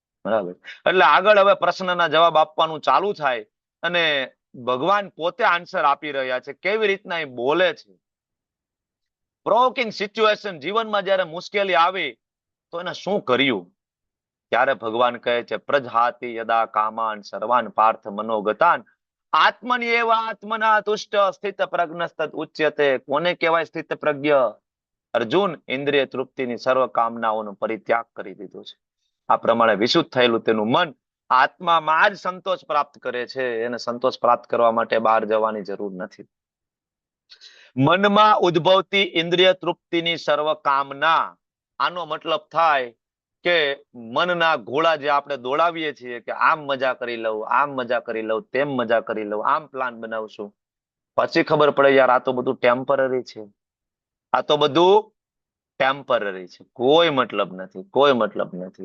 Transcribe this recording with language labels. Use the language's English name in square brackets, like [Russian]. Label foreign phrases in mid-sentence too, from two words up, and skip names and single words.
[Gujarati] એટલે આગળ હવે પ્રશ્નના જવાબ આપવાનું ચાલુ થાય, અને ભગવાન પોતે આન્સર આપી રહ્યા છે. કેવી રીતના એ બોલે છે. [English] provoking situation, [Gujarati] જીવનમાં જ્યારે મુશ્કેલી આવી તો એને શું કર્યું, ત્યારે ભગવાન કહે છે [Sanskrit] प्रजहाति यदा कामान सर्वान पार्थ मनोगतान आत्मन्येव आत्मना तुष्ट स्थित प्रज्ञस्तद उच्यते. [Gujarati] કોને કહેવાય સ્થિત પ્રજ્ઞ? અર્જુન, ઇન્દ્રિય તૃપ્તિની સર્વ કામનાઓનો પરિત્યાગ કરી દીધો છે. આ પ્રમાણે વિશુદ્ધ થયેલું તેનું મન આત્મામાં જ સંતોષ પ્રાપ્ત કરે છે. એને સંતોષ પ્રાપ્ત કરવા માટે બહાર જવાની જરૂર નથી. મનમાં ઉદ્ભવતી ઇન્દ્રિય તૃપ્તિની સર્વ કામના, આનો મતલબ થાય કે મનના ઘોડા જે આપણે દોડાવીએ છીએ કે આમ મજા કરી લઉં, આમ મજા કરી લઉં, તેમ મજા કરી લઉં, આમ પ્લાન બનાવશું, પછી ખબર પડે યાર આ તો બધું ટેમ્પરરી છે, આ તો બધું ટેમ્પરરી છે, કોઈ મતલબ નથી, કોઈ મતલબ નથી.